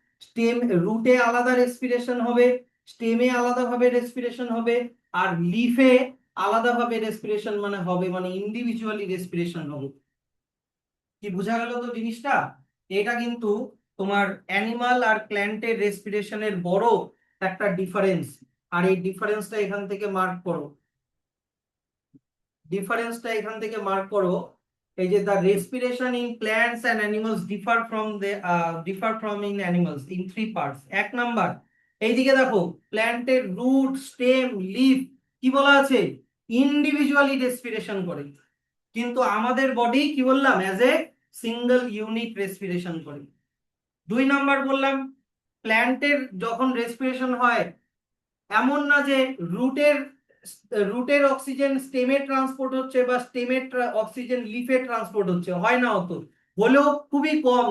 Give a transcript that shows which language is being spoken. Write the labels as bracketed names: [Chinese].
[Bangla] Stem, রুটে আলাদা respiration হবে, স্টেমে আলাদাভাবে রেসপিরেশন হবে, আর লিফে আলাদাভাবে রেসপিরেশন মানে হবে, মানে ইন্ডিভিজুয়ালি রেসপিরেশন হবে। কি বোঝা গেল তো জিনিসটা? এটা কিন্তু তোমার অ্যানিমাল আর প্ল্যান্টের রেসপিরেশনের বড় একটা ডিফারেন্স। আর এই ডিফারেন্সটা এখান থেকে মার্ক করো, ডিফারেন্সটা এখান থেকে মার্ক করো। এই যে [English] the respiration in plants and animals differ from in animals in three parts. [Bangla] এক নাম্বার, এইদিকে দেখো, প্ল্যান্টের রুট, স্টেম, লিফ কি বলা আছে? ইন্ডিভিজুয়ালি রেসপিরেশন করে। কিন্তু আমাদের বডি কি বললাম, as a single unit respiration করে। দুই নাম্বার বললাম, প্ল্যান্টের যখন রেসপিরেশন হয়, এমন না যে রুটের রুটের অক্সিজেন স্টেমে ট্রান্সপোর্ট হচ্ছে বা স্টেমের অক্সিজেন লিফে ট্রান্সপোর্ট হচ্ছে, হয় না অত, হলেও খুবই কম।